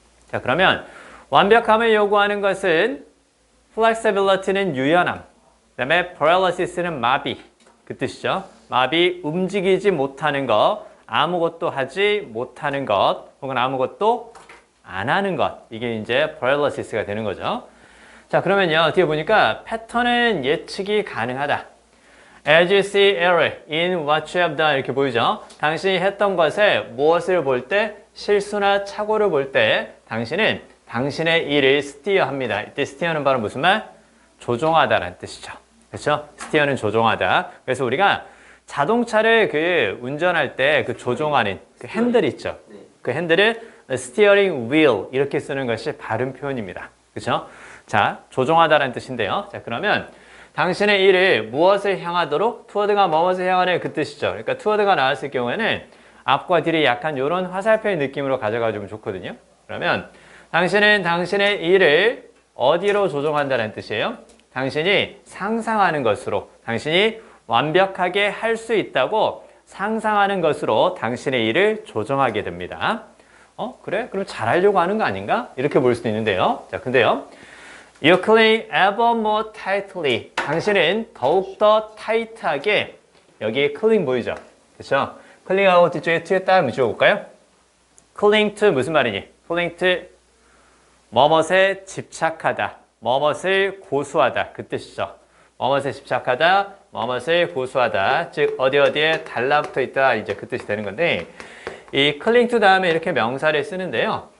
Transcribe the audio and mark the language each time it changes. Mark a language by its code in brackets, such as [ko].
[ko] 자, 그러면 완벽함을 요구하는 것은 flexibility는 유연함, 그 다음에 paralysis는 마비, 그 뜻이죠. 마비, 움직이지 못하는 것, 아무것도 하지 못하는 것, 혹은 아무것도 안 하는 것, 이게 이제 paralysis가 되는 거죠. 자, 그러면요, 뒤에 보니까 패턴은 예측이 가능하다. [en] As you see error in what you have done [ko] 이렇게 보이죠. 당신이 했던 것에 무엇을 볼 때, 실수나 착오를 볼 때 당신은 당신의 일을 스티어합니다. 이때 스티어는 바로 무슨 말? 조종하다라는 뜻이죠. 그렇죠? 스티어는 조종하다. 그래서 우리가 자동차를 그 운전할 때 그 조종하는 그 핸들 있죠. 그 핸들을 스티어링 휠 이렇게 쓰는 것이 바른 표현입니다. 그렇죠? 자, 조종하다라는 뜻인데요. 자, 그러면 당신의 일을 무엇을 향하도록 투어드가 무엇을 향하는 그 뜻이죠. 그러니까 투어드가 나왔을 경우에는 앞과 뒤를 약간 이런 화살표의 느낌으로 가져가주면 좋거든요. 그러면 당신은 당신의 일을 어디로 조종한다는 뜻이에요? 당신이 상상하는 것으로, 당신이 완벽하게 할 수 있다고 상상하는 것으로 당신의 일을 조정하게 됩니다. 그래? 그럼 잘하려고 하는 거 아닌가? 이렇게 볼 수도 있는데요. 자, 근데요. [en] You cling ever more tightly. [ko] 당신은 더욱더 타이트하게, 여기 cling 보이죠? 그렇죠? cling하고 뒤쪽에 to에 딱 붙여볼까요? cling to 무슨 말이니? cling to 뭐뭇에 집착하다, 뭐뭇을 고수하다 그 뜻이죠. 뭐뭇에 집착하다, 뭐뭇을 고수하다. 즉 어디에 달라붙어 있다 이제 그 뜻이 되는 건데 이 cling to 다음에 이렇게 명사를 쓰는데요.